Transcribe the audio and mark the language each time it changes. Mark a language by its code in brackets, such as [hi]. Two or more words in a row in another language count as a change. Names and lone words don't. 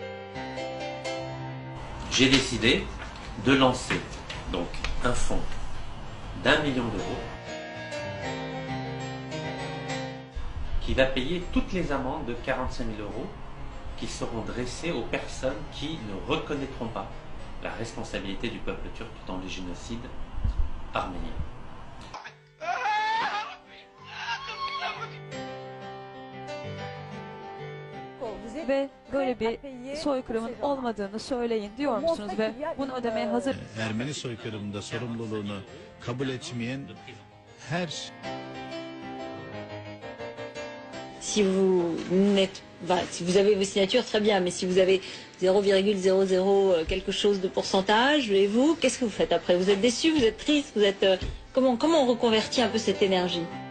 [fr] J'ai décidé de lancer donc un fonds d'1 million d'euros qui va payer toutes les amendes de 45 000 euros qui seront dressées aux personnes qui ne reconnaîtront pas la responsabilité du peuple turc dans le génocide arménien. [tr] Ve böyle bir soykırımın olmadığını söyleyin diyor musunuz ve bunu ödemeye hazır? Ermeni soykırımında sorumluluğunu kabul etmeyen her [fr] Si vous avez vos signatures, très bien, mais si vous avez 0,00 quelque chose de pourcentage, et vous, qu'est-ce que vous faites après? Vous êtes déçu, vous êtes triste, vous êtes comment on reconvertit un peu cette énergie?